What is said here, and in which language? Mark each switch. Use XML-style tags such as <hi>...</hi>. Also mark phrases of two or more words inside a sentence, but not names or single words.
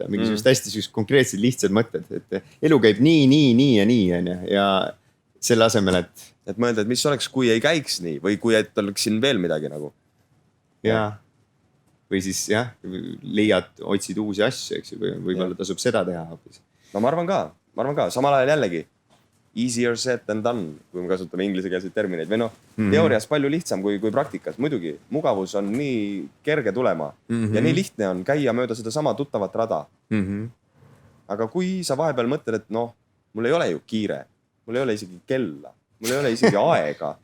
<et>Mingisugust hästi konkreetsed lihtsad mõtted, et elu käib nii ja nii. Ja selle asemel, et mõelda, et mis oleks, kui ei käiks nii või kui et oleks siin veel midagi nagu. Jaa. Või siis jah, otsid uusi asju, eks ju, võib-olla tasub seda teha hoopis. No ma arvan ka, samal ajal jällegi</et> <en>easier said than done,</en> <et>kui me kasutame inglisekeelseid termineid või noh, teoorias palju lihtsam kui praktikas. Muidugi, mugavus on nii kerge tulema ja nii lihtne on käia mööda seda sama tuttavat rada. Aga kui sa vahepeal mõtled, et noh, mul ei ole ju kiire, mul ei ole isegi kella, mul ei ole isegi aega.</et>